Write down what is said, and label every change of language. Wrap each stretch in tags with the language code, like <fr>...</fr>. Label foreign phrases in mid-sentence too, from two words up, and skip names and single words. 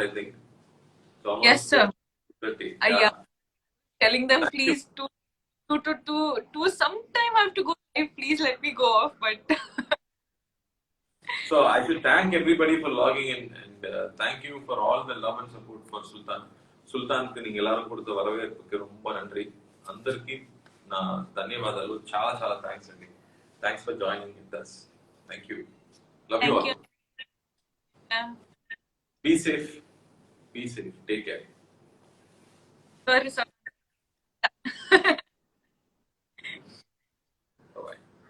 <en>I think. So almost Yes, sir. 30. Yeah. Telling them please to sometime I have to go live. Please let me go off. But So I should thank everybody for logging in, and thank you for all the love and support for Sultan.</en> <ta>సుల్తాన్కి నీకు எல்லாரும் கொடுத்த வரவேற்புக்கு ரொம்ப நன்றி.</ta> <te>అందరికీ నా ధన్యవాదాలు. చాలా చాలా థ్యాంక్స్ అండి.</te> <en>thanks for joining with us. Thank you. Love you all. Yeah. Be safe. Be safe. Take care. Sorry, sorry. Bye-bye.</en>